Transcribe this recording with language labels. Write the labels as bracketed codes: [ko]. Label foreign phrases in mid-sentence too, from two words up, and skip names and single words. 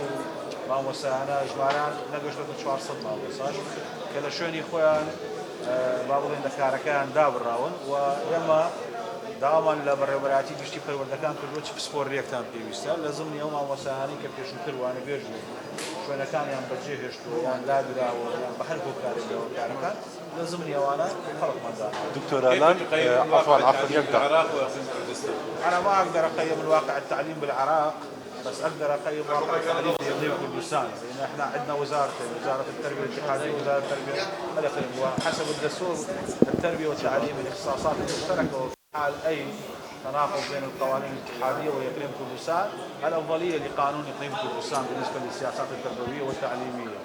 [ckb] مامۆسایانە ژماران نەگەشتۆتە 400 مامۆساش کە لە شوێنی خۆیان با بڵێن لە کارەکەیان دابڕاون و ئێمە داوامان لە بەڕێوەبەراتی گشتی پەروەردەکان کردووە چ پسپۆڕیەکتان پێویستە لە زمانی ئەو مامۆسایانی کە پێشووتر وانە بێژ بوو شوێنەکانیان بەجێ هێشتووە یان دادراوە یان بە هەر هۆکارێک لە هۆکارەکان لە زمانی ئەوانە خەڵکماندا [ar] دكتور الان عفوا يقطع أنا ما أقدر أقيم الواقع التعليم بالعراق بس أقدر أقيم واقع التعليم في إقليم كردستان لأن إحنا عندنا وزارة التربية الاتحادية وزارة التربية الإقليم وحسب الدستور التربية والتعليم الاختصاصات المشتركة حال أي تناقض بين القوانين الاتحادية وإقليم كردستان الأفضلية لقانون إقليم كردستان بالنسبة للسياسات التربوية والتعليمية.